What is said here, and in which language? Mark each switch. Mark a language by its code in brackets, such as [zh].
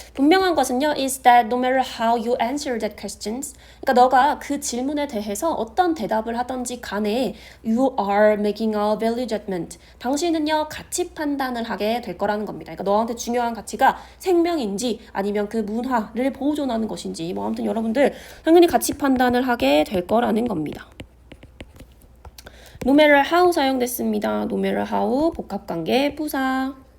[ko] 분명한 것은요, [en] is that no matter how you answer that questions, [ko] 그러니까 너가 그 질문에 대해서 어떤 대답을 하든지 간에 [en] you are making a value judgment. [ko] 당신은요, 가치 판단을 하게 될 거라는 겁니다. 그러니까 너한테 중요한 가치가 생명인지 아니면 그 문화를 보존하는 것인지 뭐 아무튼 여러분들 당연히 가치 판단을 하게 될 거라는 겁니다. [en] no matter how [ko] 사용됐습니다. no matter how 복합관계 부사.